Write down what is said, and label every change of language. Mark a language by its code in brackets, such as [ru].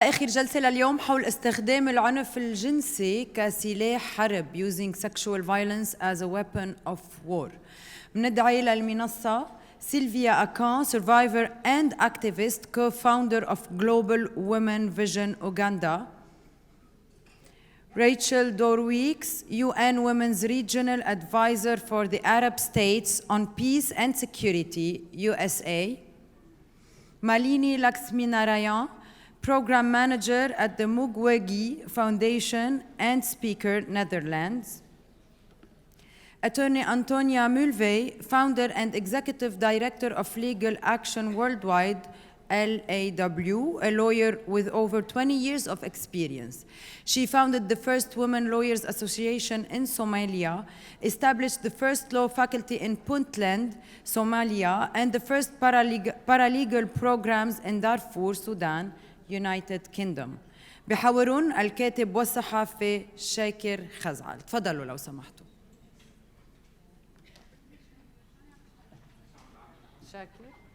[ar] آخر جلسة لليوم حول استخدام العنف الجنسي كسلاح حرب [en] using sexual violence as a weapon of war. [ar] بندعي للمنصة [en] Sylvia Acan, survivor and activist, co-founder of Global Women Vision Uganda. Rachel Dorweeks, UN Women's Regional Advisor for the Arab States on Peace and Security, USA. Malini Laxminarayan, Program Manager at the Mukwege Foundation and Speaker, Netherlands. Attorney Antonia Mulvey, Founder and Executive Director of Legal Action Worldwide, LAW, a lawyer with over 20 years of experience. She founded the first Women Lawyers Association in Somalia, established the first law faculty in Puntland, Somalia, and the first paralegal programs in Darfur, Sudan, United Kingdom. [ar] بحاورون الكاتب والصحافي شاكر خزعل. تفضلوا لو سمحتوا. شاكر.